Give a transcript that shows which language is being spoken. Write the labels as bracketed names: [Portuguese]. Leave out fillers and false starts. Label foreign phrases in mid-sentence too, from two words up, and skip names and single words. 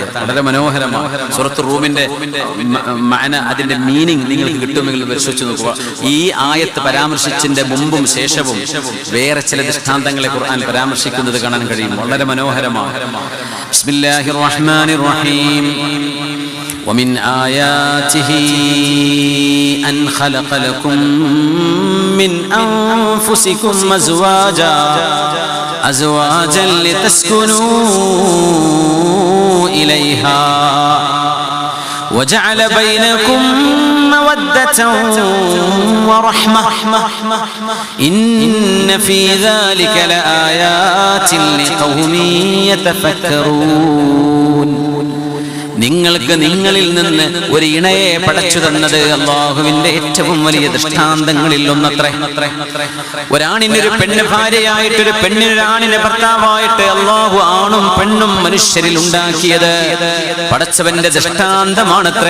[Malayalam] വളരെ മനോഹരമാണ്. സൂറത്തുർ റൂമിന്റെ മഅന, അതിന്റെ മീനിങ് നിങ്ങൾക്ക് കിട്ടുമെങ്കിൽ പരിശോധിച്ച് നോക്കുക. ഈ ആയത്ത് പരാമർശിച്ചതിന്റെ മുമ്പും ശേഷവും വേറെ ചില ദൃഷ്ടാന്തങ്ങളെ ഖുർആൻ പരാമർശിക്കുന്നത് കാണാൻ കഴിയും. വളരെ മനോഹരമാണ്. [Arabic] بسم الله الرحمن الرحيم. ومن آياته أن خلق لكم من أنفسكم أزواجا لتسكنوا إليها وجعل بينكم مودة ورحمة إن في ذلك لآيات لقوم يتفكرون. [Malayalam] നിങ്ങൾക്ക് നിങ്ങളിൽ നിന്ന് ഒരു ഇണയെ പടച്ചു തന്നത് അല്ലാഹുവിന്റെ ഏറ്റവും വലിയ ദൃഷ്ടാന്തങ്ങളിൽ ഒന്നത്രേ. ഒരാണിനൊരു പെണ്ണ് ഭാര്യയായിട്ട്, ഒരു പെണ്ണിനൊരാണിനെ ഭർത്താവായിട്ട് അല്ലാഹു ആണും പെണ്ണും മനുഷ്യരിൽ ഉണ്ടാക്കിയത് പടച്ചവന്റെ ദൃഷ്ടാന്തമാണത്രേ.